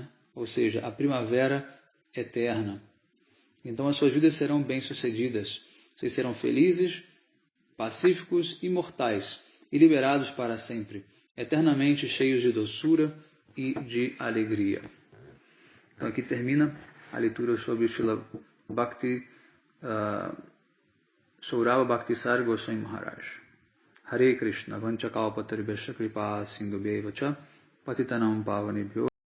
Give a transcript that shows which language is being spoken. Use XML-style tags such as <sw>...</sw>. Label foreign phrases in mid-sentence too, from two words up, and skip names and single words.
<pt>Ou seja, a primavera eterna. Então as suas vidas serão bem-sucedidas. Vocês serão felizes, pacíficos, imortais e liberados para sempre, eternamente cheios de doçura e de alegria. Então aqui termina a leitura sobre o Srila Bhakti Saurabha Bhaktisar Goswami Maharaj.</pt> <sa>Hare Krishna, Vanchakalpataribhasya Kripa Sindhubheva Cha Patitanam Pavanebhyo</sa>